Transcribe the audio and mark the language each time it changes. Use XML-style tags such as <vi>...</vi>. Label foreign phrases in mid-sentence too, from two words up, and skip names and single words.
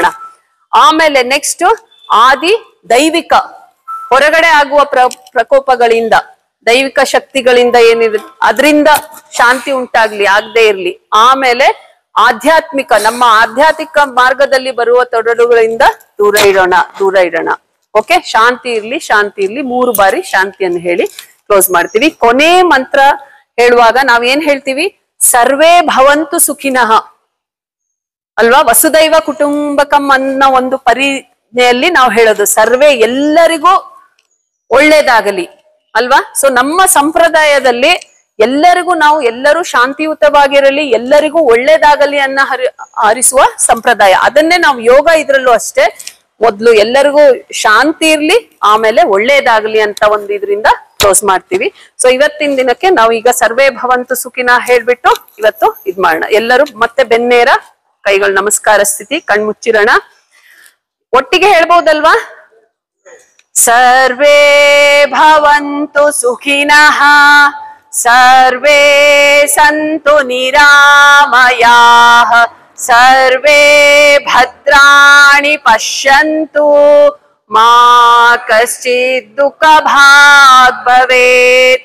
<kn>ಆಮೇಲೆ ನೆಕ್ಸ್ಟ್ ಆದಿ ದೈವಿಕ, ಹೊರಗಡೆ ಆಗುವ ಪ್ರಕೋಪಗಳಿಂದ, ದೈವಿಕ ಶಕ್ತಿಗಳಿಂದ ಏನಿದೆ ಅದರಿಂದ ಶಾಂತಿ ಉಂಟಾಗ್ಲಿ, ಆಗದೆ ಇರ್ಲಿ. ಆಮೇಲೆ ಆಧ್ಯಾತ್ಮಿಕ, ನಮ್ಮ ಆಧ್ಯಾತ್ಮಿಕ ಮಾರ್ಗದಲ್ಲಿ ಬರುವ ತೊಡರುಗಳಿಂದ ದೂರ ಇಡೋಣ. ಓಕೆ, ಶಾಂತಿ ಇರ್ಲಿ 3 ಬಾರಿ ಶಾಂತಿಯನ್ನು ಹೇಳಿ ಕ್ಲೋಸ್ ಮಾಡ್ತೀವಿ. ಕೊನೆ ಮಂತ್ರ ಹೇಳುವಾಗ ನಾವೇನ್ ಹೇಳ್ತೀವಿ?</kn> <sa>ಸರ್ವೇ ಭವಂತು ಸುಖಿನಃ ಅಲ್ವಾ? ವಸುದೈವ ಕುಟುಂಬಕಂ</sa> <kn>ಅನ್ನೋ ಒಂದು ಪರಿನೆಯಲ್ಲಿ ನಾವು ಹೇಳೋದು ಸರ್ವೇ, ಎಲ್ಲರಿಗೂ ಒಳ್ಳೇದಾಗಲಿ ಅಲ್ವಾ? ಸೊ ನಮ್ಮ ಸಂಪ್ರದಾಯದಲ್ಲಿ ಎಲ್ಲರೂ ಶಾಂತಿಯುತವಾಗಿರಲಿ, ಎಲ್ಲರಿಗೂ ಒಳ್ಳೇದಾಗಲಿ ಅನ್ನ ಹರಿಸುವ ಸಂಪ್ರದಾಯ. ಅದನ್ನೇ ನಾವು ಯೋಗ ಇದ್ರಲ್ಲೂ ಅಷ್ಟೇ, ಮೊದ್ಲು ಎಲ್ಲರಿಗೂ ಶಾಂತಿ ಇರ್ಲಿ, ಆಮೇಲೆ ಒಳ್ಳೇದಾಗ್ಲಿ ಅಂತ ಒಂದು ಇದರಿಂದ ಕ್ಲೋಸ್ ಮಾಡ್ತೀವಿ. ಸೊ ಇವತ್ತಿನ ದಿನಕ್ಕೆ ನಾವು ಈಗ</kn> <sa>ಸರ್ವೇ ಭವಂತು ಸುಖಿನ</sa> <kn>ಹೇಳ್ಬಿಟ್ಟು ಇವತ್ತು ಇದ್ ಮಾಡೋಣ. ಎಲ್ಲರೂ ಮತ್ತೆ ಬೆನ್ನೇರ, ಕೈಗಳು ನಮಸ್ಕಾರ ಸ್ಥಿತಿ, ಕಣ್ಮುಚ್ಚಿರೋಣ. ಒಟ್ಟಿಗೆ ಹೇಳ್ಬಹುದಲ್ವಾ?</kn> <sa>ಸರ್ವೇ ಭವಂತು ಸುಖಿನಃ, ಸರ್ವೇ ಸಂತು ನಿರಾಮಯಾಃ, ಸರ್ವೇ ಭದ್ರಾಣಿ ಪಶ್ಯಂತು, ಮಾ ಕಶ್ಚಿತ್ ದುಃಖ ಭಾಗ್ ಭವೇತ್.</sa>